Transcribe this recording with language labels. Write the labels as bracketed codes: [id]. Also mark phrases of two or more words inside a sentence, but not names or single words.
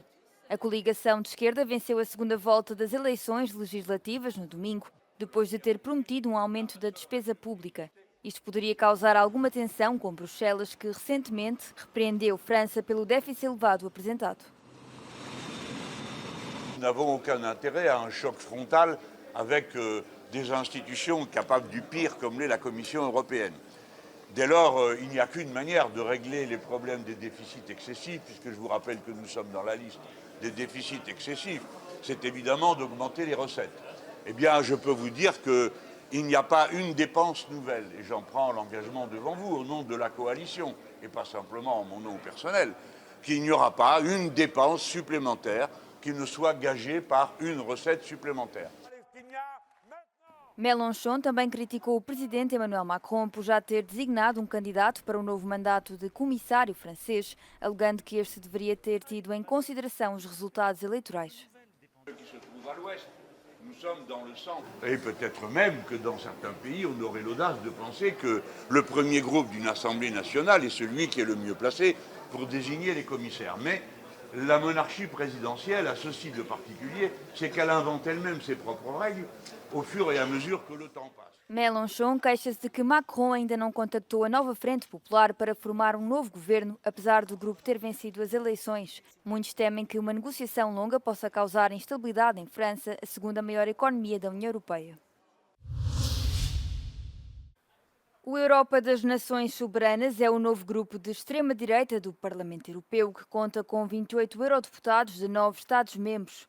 [pt] A coligação de esquerda venceu a segunda volta das eleições legislativas no domingo, depois de ter prometido um aumento da despesa pública. Isto poderia causar alguma tensão com Bruxelas, que recentemente repreendeu França pelo déficit elevado apresentado. [fr] Nous n'avons aucun intérêt à un choc frontal avec des institutions capables du pire comme l'est la Commission européenne. Dès lors, il n'y a qu'une manière de régler les problèmes des déficits excessifs, puisque je vous rappelle que nous sommes dans la liste des déficits excessifs, c'est évidemment d'augmenter les recettes. Eh bien, je peux vous dire qu'il n'y a pas une dépense nouvelle, et j'en prends l'engagement devant vous au nom de la coalition, et pas simplement en mon nom personnel, qu'il n'y aura pas une dépense supplémentaire qui ne soit gagée par une recette supplémentaire. [pt] Mélenchon também criticou o presidente Emmanuel Macron por já ter designado um candidato para o novo mandato de comissário francês, alegando que este deveria ter tido em consideração os resultados eleitorais. [fr] Et peut-être même que dans certains pays, on aurait l'audace de penser que le premier groupe d'une Assemblée nationale est celui qui est le mieux placé pour désigner les commissaires. Mais la monarchie présidentielle a ceci de particulier, c'est qu'elle invente elle-même ses propres règles au fur et à mesure que le temps passe. [pt] Mélenchon queixa-se de que Macron ainda não contactou a Nova Frente Popular para formar um novo governo, apesar do grupo ter vencido as eleições. Muitos temem que uma negociação longa possa causar instabilidade em França, a segunda maior economia da União Europeia. O Europa das Nações Soberanas é o novo grupo de extrema-direita do Parlamento Europeu, que conta com 28 eurodeputados de 9 Estados-membros.